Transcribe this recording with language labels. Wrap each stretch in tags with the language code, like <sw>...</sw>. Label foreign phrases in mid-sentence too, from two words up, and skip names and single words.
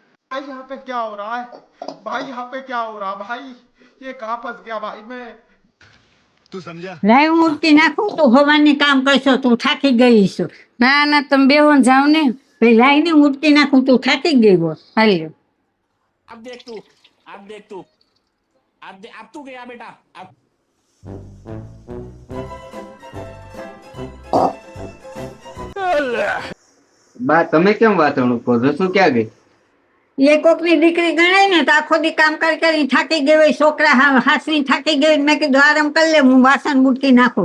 <hi>भाई यहाँ पे क्या हो रहा है? भाई यहाँ पे क्या हो रहा भाई? ये कहाँ फंस गया भाई मैं? तू समझा?</hi> <gu>લાઈ હું ઉડકી નાખું તું હવાની કામ કરશો તું થાકી ગઈ છો. ના ના તમે બેહો ને જાઓ ને. ભાઈ લાઈને ઉડકી નાખું તું થાકી ગઈ હો. હાલ્યો.</gu> <hi>अब देख तू अब देख तू अब तू गया बेटा अब</hi> <gu>બા તમે કેમ વાતણું કહો છો? શું ક્યાં ગઈ? એ કોકની દીકરી ગણાય ને તો આખો દી કામ કરી થાકી ગઈ હોય. છોકરા હાસરી થાકી ગઈ મેં કીધું આરામ કરી લે હું વાસણ ઉડકી નાખું.</gu>